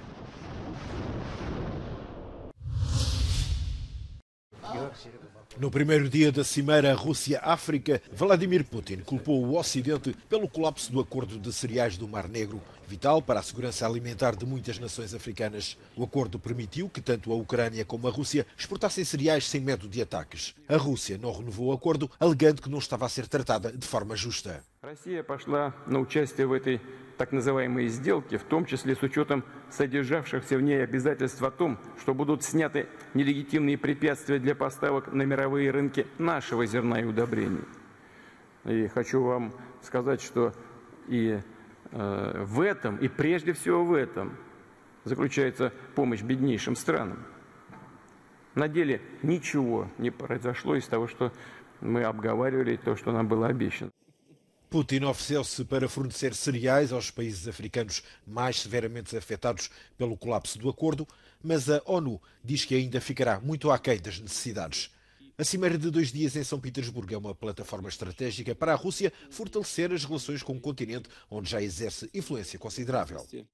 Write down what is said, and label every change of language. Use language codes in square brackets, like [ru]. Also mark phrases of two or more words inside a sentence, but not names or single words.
[pt] No primeiro dia da cimeira Rússia-África, Vladimir Putin culpou o Ocidente pelo colapso do acordo de cereais do Mar Negro, vital para a segurança alimentar de muitas nações africanas. O acordo permitiu que tanto a Ucrânia como a Rússia exportassem cereais sem medo de ataques. A Rússia não renovou o acordo, alegando que não estava a ser tratada de forma justa. [ru] Россия пошла на участие в этой так называемой сделке, в том числе с учетом содержавшихся в ней обязательств о том, что будут сняты нелегитимные препятствия для поставок на мировые рынки нашего зерна и удобрений. И хочу вам сказать, что и в этом, и прежде всего в этом, заключается помощь беднейшим странам. На деле ничего не произошло из того, что мы обговаривали, то, что нам было обещано. [pt] Putin ofereceu-se para fornecer cereais aos países africanos mais severamente afetados pelo colapso do acordo, mas a ONU diz que ainda ficará muito aquém das necessidades. A cimeira de 2 dias em São Petersburgo é uma plataforma estratégica para a Rússia fortalecer as relações com um continente onde já exerce influência considerável.